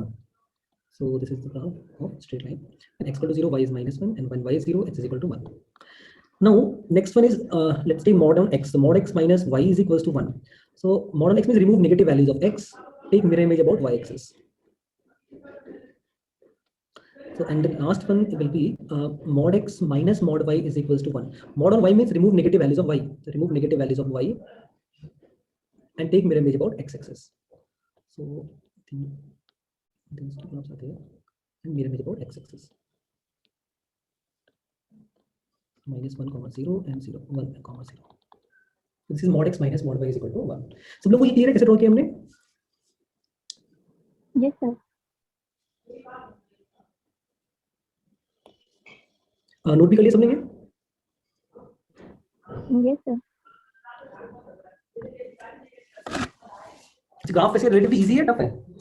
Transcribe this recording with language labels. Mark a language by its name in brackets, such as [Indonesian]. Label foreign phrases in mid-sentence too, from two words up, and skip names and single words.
[English] So this is the graph of straight line. When x equal to 0 y is minus 1, and when y is 0 x is equal to 1. Now next one is let's take mod on x. So mod x minus y is equals to 1. So mod on x means remove negative values of x, take mirror image about y axis. So and the last one will be mod x minus mod y is equals to 1. Mod on y means remove negative values of y. So remove negative values of y and take mirror image about x axis. So these two graphs are there, and mirror image about x axis. Minus 1 comma 0 and 0 1 comma 0. So this is mod x minus mod y is equal to 1. [Hindi] सब लोगों को ये क्लियर है कैसे ड्रॉ किया हमने? [English] Yes, sir. [Hindi] नोट भी कर लिया सबने ये? [English] Yes, sir. [Hindi] ग्राफ वैसे [English] relatively easy [Hindi] है, टफ है?